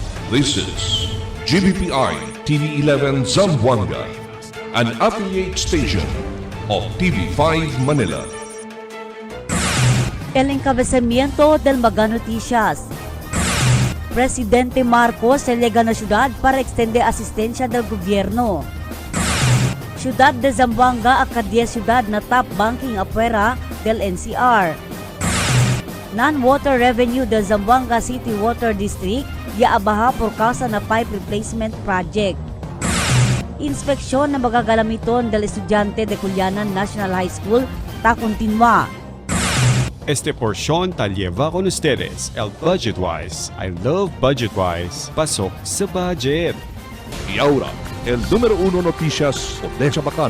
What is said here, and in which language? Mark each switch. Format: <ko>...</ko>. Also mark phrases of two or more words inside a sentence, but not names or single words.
<en>This is GBPI TV11 Zamboanga, an affiliate station of TV5 Manila.</en> <cbk>El encabezamiento del Mega Noticias. Presidente Marcos se llega na syudad para extender asistencia del gobierno. Ciudad de Zamboanga a 10 ciudad na</cbk> <en>top banking</en> <cbk>afuera del NCR.</cbk> <en>Non-water revenue</en> <cbk>del Zamboanga City Water District ya abaha por causa na</cbk> <en>pipe replacement project.</en> <cbk>Inspeksyon na magagalamiton del estudyante de Culianan National High School ta continua. Este porción ta lleva con ustedes el Budgetwise.</cbk> <en>I love Budgetwise.</en> <tl>Pasok sa budget.</tl> <cbk>Y ahora, el número 1 noticias de Chabacano.</cbk>